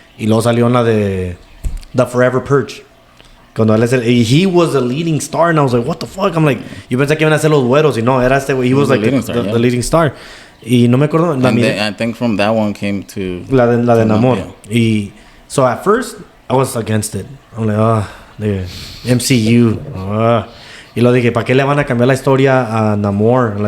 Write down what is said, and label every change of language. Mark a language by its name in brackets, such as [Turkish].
[Spanish] Y luego salió en la de The Forever Purge. Cuando él es [English] he was the leading star, and I was like, what the fuck? [Spanish] I'm like, yo pensé que iban a ser los güeros, y no, era este güey. [English] He was like the leading star. [Spanish] Y no me acuerdo. [English] I think from that one came to [Spanish] la de Namor. [English] Yeah. Y so at first I was against it. I'm like, the MCU. [Spanish] Y lo dije, ¿para qué le van a cambiar la historia a Namor?